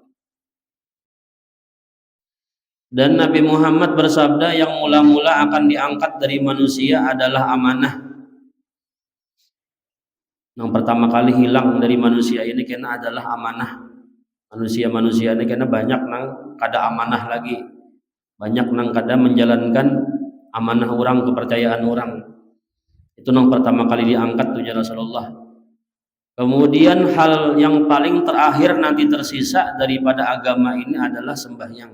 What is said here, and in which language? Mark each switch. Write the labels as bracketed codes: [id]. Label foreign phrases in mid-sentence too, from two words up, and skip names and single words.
[id] Dan Nabi Muhammad bersabda, yang mula-mula akan diangkat dari manusia adalah amanah. Yang pertama kali hilang dari manusia ini kena adalah amanah. [bjn] Manusia-manusia ini kena banyak nang kada amanah lagi, banyak nang kada menjalankan amanah orang, kepercayaan orang. Itu nang pertama kali diangkat tuh Rasulullah. [id] Kemudian hal yang paling terakhir nanti tersisa daripada agama ini adalah sembahyang.